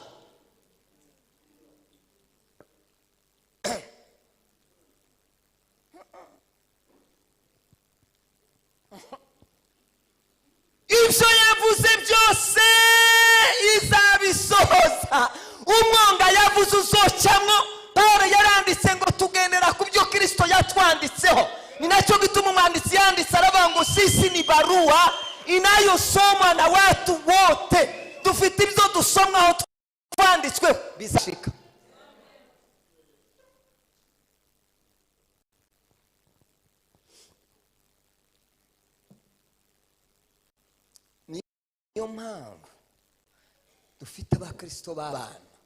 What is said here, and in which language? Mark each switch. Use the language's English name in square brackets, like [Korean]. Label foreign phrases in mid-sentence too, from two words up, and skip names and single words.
[Rundi] Ibyo yavuze byose izabisohoza. Umwonga yavuze uzocamo, Pawulo yaranditse ngo tugendera ku byo Kristo yatwanditseho. Ni nacyo gituma umwanditsi yanditse aravuga ngo [Swahili] sisi ni barua inayosomwa na watu wote. [Rundi] Dufite ibyo dusomwaho twanditswe bizashika. Niyo mpamvu dufite abakristo b'abana.